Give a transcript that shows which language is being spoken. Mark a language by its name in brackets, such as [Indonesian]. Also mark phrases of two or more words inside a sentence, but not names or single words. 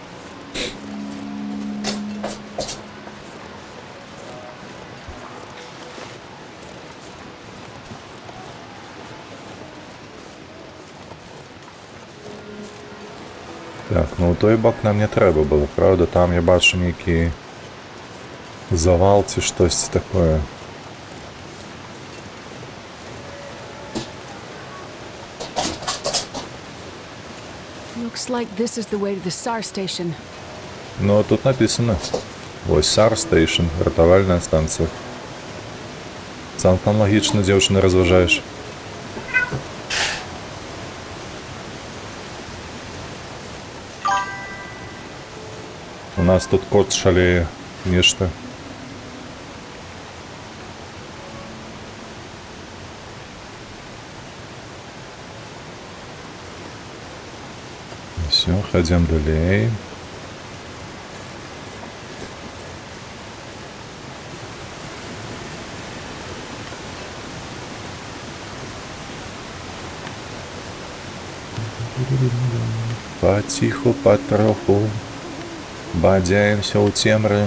[Belarusian] Так, ну ў той бок нам не трэба было, правда? Там я бачу нейкі завал ці штосьці такое. [Russian] Ну, тут написано. [Belarusian] Ось [English] SAR Station, [Belarusian] ратавальная станція. Цалкам лагічна, дзяўчына, разважаеш. У нас тут кот шалее, нешта. [Russian] Все, ходим далее. [Belarusian] Потиху, потроху бадзяемся ў цемры.